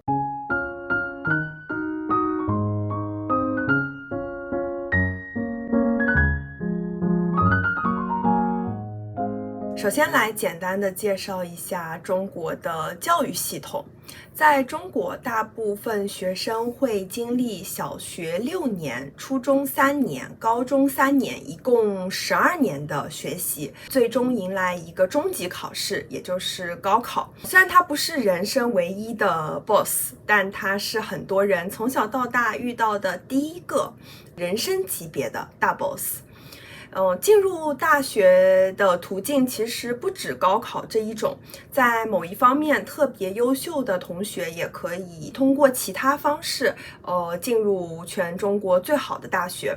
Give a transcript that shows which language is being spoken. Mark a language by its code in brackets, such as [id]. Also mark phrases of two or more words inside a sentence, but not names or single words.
[zh] 首先来簡單的介紹一下中國的教育系統。在中國，大部分學生會經歷小學6年、初中3年、高中3年，一共12年的學習，最終迎來一個終極考試，也就是高考。雖然它不是人生唯一的 boss， 但它是很多人從小到大遇到的第一個人生級別的大 boss。進入大學的途徑其實不止高考這一種，在某一方面特別優秀的同學也可以通過其他方式，進入全中國最好的大學。